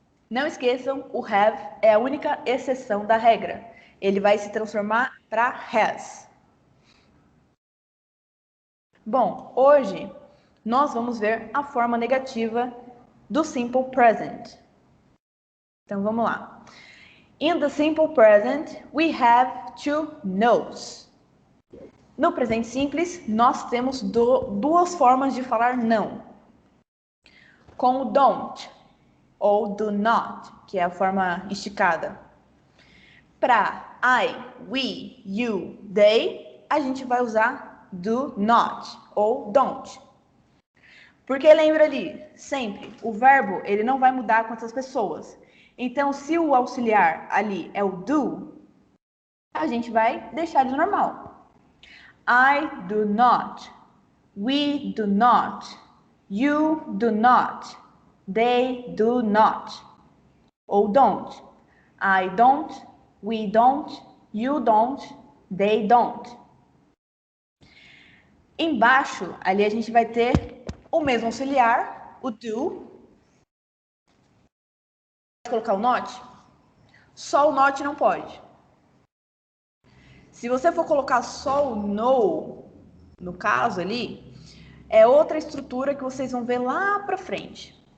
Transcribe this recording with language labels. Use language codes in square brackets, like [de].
[pt] Não esqueçam, o have é a única exceção da regra. Ele vai se transformar para has. Bom, hoje nós vamos ver a forma negativa do simple present. Então vamos lá. [en] In the simple present, we have to knows. [pt] No presente simples, nós temos duas formas de falar não. Com o don't ou do not, que é a forma esticada. Para I, we, you, they, a gente vai usar do not ou don't. Porque lembra ali, sempre, o verbo ele não vai mudar com essas pessoas. Então, se o auxiliar ali é o do, a gente vai deixar de normal. [en] I do not, we do not, you do not, they do not. Ou don't. I don't, we don't, you don't, they don't. [pt] Embaixo, ali a gente vai ter o mesmo auxiliar, o do. Colocar o not? Só o not não pode. Se você for colocar só o no, no caso ali, é outra estrutura que vocês vão ver lá pra frente.